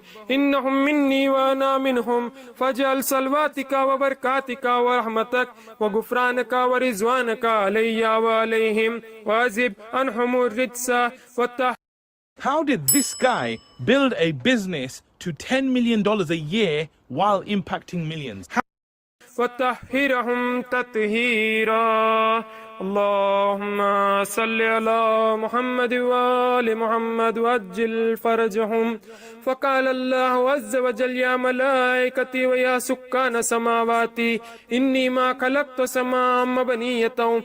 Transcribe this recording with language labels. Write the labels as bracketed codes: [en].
[ar] إنهم مني وأنا منهم فاجعل صلواتك وبركاتك ورحمتك وغفرانك ورضوانك علي وعليهم وأذهب عنهم الرجس [en] How did this guy build a business to $10 million a year while impacting millions? [ar] وطهرهم تطهيرا اللهم صل على محمد وآل محمد وأجل فرجهم فقال الله عز وجل يا ملائكتي ويا سكان سماواتي إني ما خلقت سماء مبنية